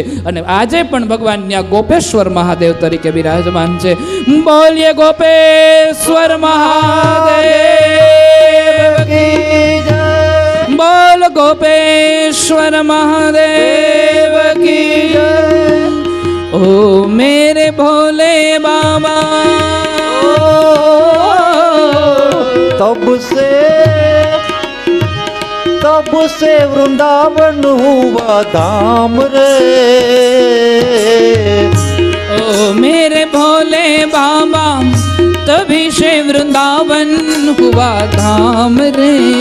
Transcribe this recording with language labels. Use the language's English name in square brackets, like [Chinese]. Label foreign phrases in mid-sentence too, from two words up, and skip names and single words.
[Gujarati] અને આજે પણ ભગવાન ત્યાં ગોપેશ્વર મહાદેવ તરીકે બિરાજમાન છે. બોલીએ ગોપેશ્વર મહાદેવ [Hindi] की जय. [Gujarati] બોલ ગોપેશ્વર મહાદેવ [Hindi] की जय. ओ मेरे भोले बाबा तब से वृंदावन हुआ धाम रे. ओ मेरे भोले बाबा तभी से वृंदावन हुआ धाम रे.